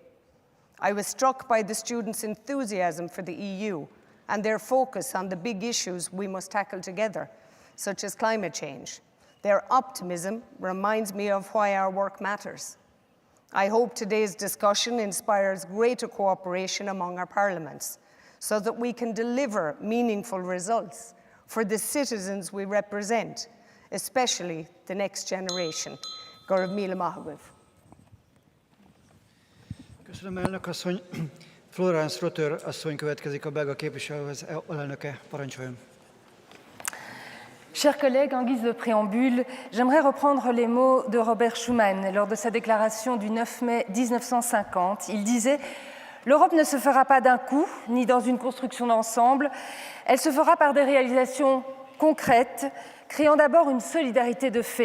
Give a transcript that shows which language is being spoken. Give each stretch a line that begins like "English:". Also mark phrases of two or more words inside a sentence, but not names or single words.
English: I was struck by the students' enthusiasm for the EU and their focus on the big issues we must tackle together, such as climate change, Their optimism reminds me of why our work matters. I hope today's discussion inspires greater cooperation among our parliaments so that we can deliver meaningful results for the citizens we represent, especially the next generation. Gaurav Mila Mahagov.
Hungarian: Köszönöm, elnök asszony. Florence Rotter asszony következik, a belga képviselőház alelnöke. Parancsoljon.
French: Chers collègues, en guise de préambule, j'aimerais reprendre les mots de Robert Schuman lors de sa déclaration du 9 mai 1950. Il disait « L'Europe ne se fera pas d'un coup, ni dans une construction d'ensemble, elle se fera par des réalisations concrètes, créant d'abord une solidarité de fait.